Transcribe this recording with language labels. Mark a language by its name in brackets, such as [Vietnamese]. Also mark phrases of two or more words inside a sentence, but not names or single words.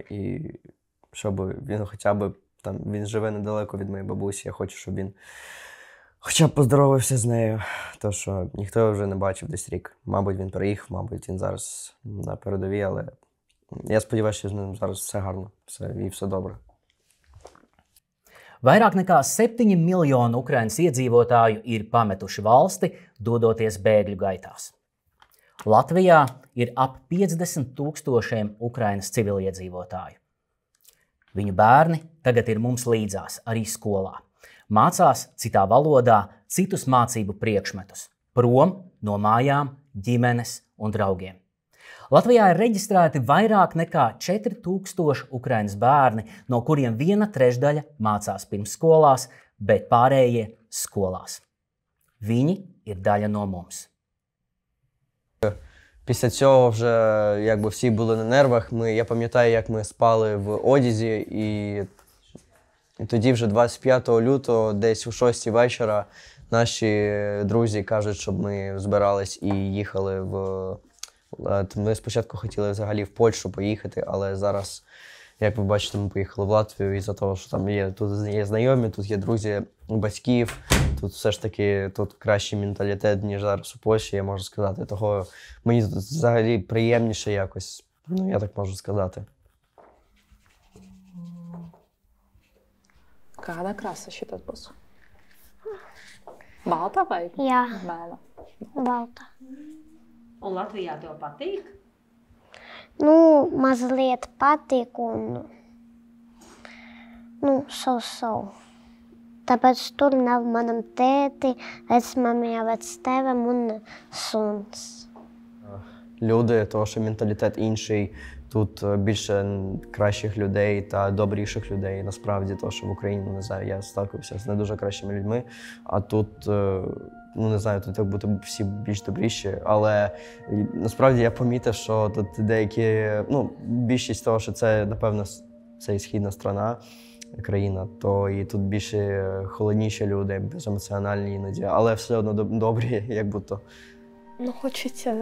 [Ukrainian] І щоб він хоча б він живе недалеко від моєї бабусі, я хочу, щоб він хоча б поздоровався з нею, тому що ніхто його вже не бачив десь рік. Мабуть, він приїхав, мабуть, він зараз на передовій, але я сподіваюся, що з ним зараз все гарно, і все добре. [Latvian] Vairāk nekā 7 miljoni Ukrainas iedzīvotāju ir pametuši valsti, dodoties bēgļu gaitās. Latvijā ir ap 50 000 Ukrainas civiliedzīvotāju. Viņu bērni tagad ir mums līdzās, arī skolā. Mācās citā valodā, citus mācību priekšmetus, prom no mājām, ģimenes un draugiem. Latvijā ir reģistrēti vairāk nekā 4000 Ukrainas bērni, no kuriem 1/3 mācās pirmsskolās, bet pārējie skolās. Viņi ir daļa no mums. [Ukrainian] Після цього вже всі були на нервах. Я пам'ятаю, як ми спали в одязі, і тоді вже 25 лютого, десь о 6 вечора, наші друзі кажуть, щоб ми збирались і їхали Ми спочатку хотіли взагалі в Польщу поїхати, але зараз, як ви бачите, ми поїхали в Латвію із-за того, що там тут є знайомі, тут є друзі батьків, тут все ж таки тут кращий менталітет, ніж зараз у Польщі, я можу сказати. Того мені тут взагалі приємніше якось, я так можу сказати. [Latvian] Kāda krāsa šitas būs? Balta vai Jā. melna? Balta. Un Latvijā tev patīk? Mazliet patīk un, so. Tāpēc tur nav manam tēti, vecmamijā, vectēvam un suns. [Ukrainian] Люди, тому що менталітет інший, тут більше кращих людей та добріших людей, насправді, тому що в Україні, не знаю, я сталкився з не дуже кращими людьми, а тут, не знаю, тут як бути всі більш добріші, але насправді я помітив, що тут деякі, більшість того, що це, напевно, це східна країна, то і тут більше холодніші люди, беземоціональні іноді, але все одно добрі, як будто.